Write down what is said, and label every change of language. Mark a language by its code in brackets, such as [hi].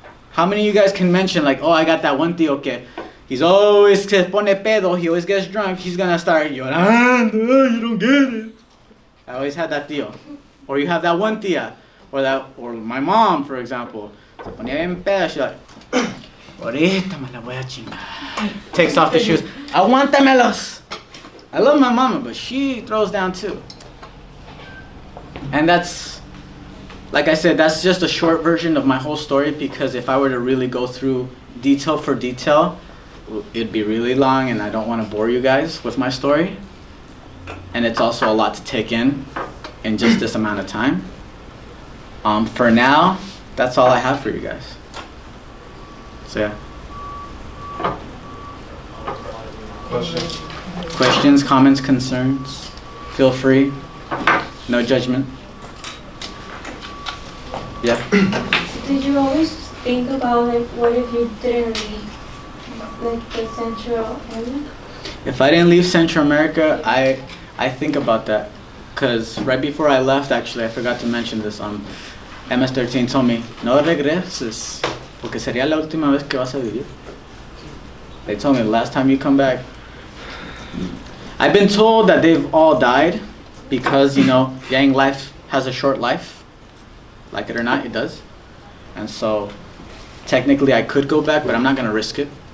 [en] How many of you guys can mention, like, oh, I got that one [es] tío que [en] he's always [es] se pone pedo, [en] he always gets drunk, he's gonna start [es] llorando, [en] you don't get it. I always had that tío. Or you have that one tía, or my mom, for example. [es] Se ponía bien peda, [en] she's like, [es] ahorita me la voy a chingar. [en] Takes off the shoes, [es] aguántamelos. [en] I love my mama, but she throws down too. And that's, like I said, that's just a short version of my whole story, because if I were to really go through detail for detail, it'd be really long, and I don't want to bore you guys with my story. And it's also a lot to take in just this amount of time. For now, that's all I have for you guys. So yeah. Questions, comments, concerns? Feel free. No judgment. Yeah. Did you always think about, like, what if you didn't leave, like, the Central area? If I didn't leave Central America, I think about that, because right before I left, actually, I forgot to mention this. [es] MS-13 [en] told me, [es] no regreses, porque sería la última vez que vas a vivir. [en] They told me, the last time you come back. I've been told that they've all died, because, you know, gang life has a short life. Like it or not, it does. And so, technically I could go back, but I'm not going to risk it.